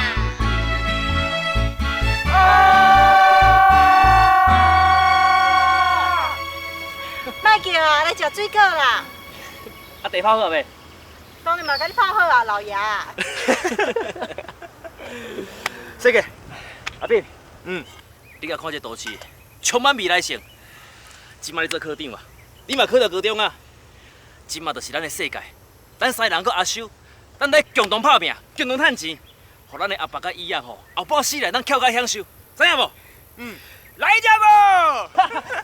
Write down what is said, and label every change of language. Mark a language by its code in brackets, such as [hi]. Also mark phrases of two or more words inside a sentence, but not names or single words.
[nan] 莫叫啊，来食水果啦！啊，茶泡好未？当然嘛，甲你泡好啊，老爷。说个，阿炳，你甲看这都市，充满未来性。即摆你做科长啊，你嘛考到高中啊。即摆就是咱的世界，咱3个人搁阿修，咱得共同打拼，共同赚钱，互咱的阿爸甲姨仔吼，后半世来咱翘甲享受，知影无？来者无？